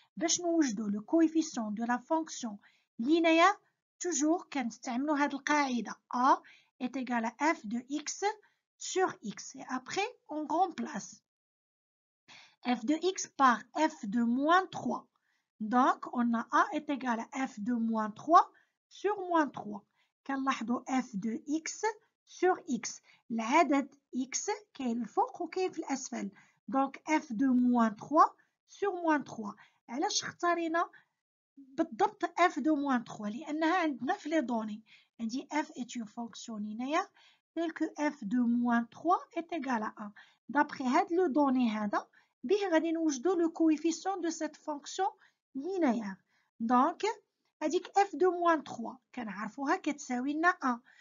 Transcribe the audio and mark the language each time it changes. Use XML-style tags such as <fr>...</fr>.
<ar>باش نوجدوا</ar> <fr>le coefficient de la fonction linéaire, toujours</fr> <ar>كنستعملوا هذه القاعدة</ar> <fr>A est égal à f de x sur x. Et après, on remplace f de x par f de moins 3. Donc, on a A est égal à f de moins 3 sur moins 3.</fr> <ar>كنلاحظوا</ar> <fr>f de x sur x.</fr> <ar>العدد x كاين الفوق وكاين في الأسفل.</ar> <fr>Donc f de moins 3 sur moins 3.</fr> <ar>علاش اختارينا بالضبط f de moins 3؟ لأنها عندنا في</ar> <fr>لي دوني. عندي f est une fonction linéaire telle que f de moins 3 est égal à 1. D'après هاد le donné</fr> <ar>هذا به غادي نوجدوا</ar> <fr>le coefficient de cette fonction linéaire. Donc هذيك f de moins 3</fr> <ar>كنعرفوها كتساوي لنا</ar> <fr>1.</fr>